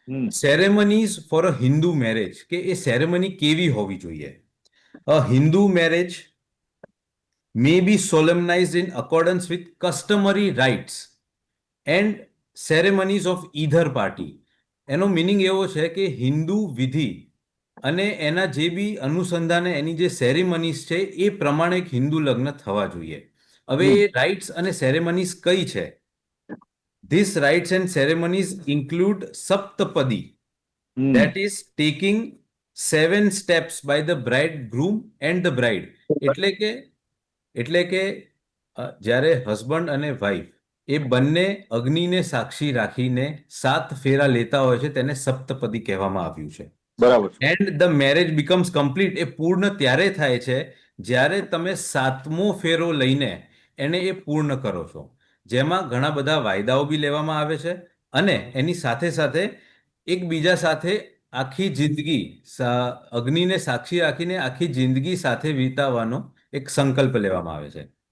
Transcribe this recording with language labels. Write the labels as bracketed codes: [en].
[en] ceremonies for a Hindu marriage, [gu] કે એ ceremony કેવી હોવી જોઈએ. [en] A Hindu marriage may be solemnized in accordance with customary rites and ceremonies of either party. [gu] એનો meaning એવો છે કે હિન્દુ વિધિ અને એના જે બી અનુસંધાને એની જે સેરેમનીઝ છે એ પ્રમાણે એક હિન્દુ લગ્ન થવા જોઈએ. હવે એ રાઇટ્સ અને સેરેમનીઝ કઈ છે? [en] These rites and ceremonies include Saptapadi, that is taking 7 steps by the bridegroom and the bride. [gu] એટલે કે જ્યારે હસબન્ડ અને વાઈફ એ બંને અગ્નિને સાક્ષી રાખીને 7 ફેરા લેતા હોય છે તેને સપ્તપદી કહેવામાં આવ્યું છે. બરાબર. [en] and the marriage becomes complete, [gu] એ પૂર્ણ ત્યારે થાય છે જ્યારે તમે 7મો ફેરો લઈને એને એ પૂર્ણ કરો છો, જેમાં ઘણા બધા વાયદાઓ બી લેવામાં આવે છે અને એની સાથે સાથે એકબીજા સાથે આખી જિંદગી અગ્નિને સાક્ષી રાખીને આખી જિંદગી સાથે વિતાવવાનો એક સંકલ્પ લેવામાં આવે છે.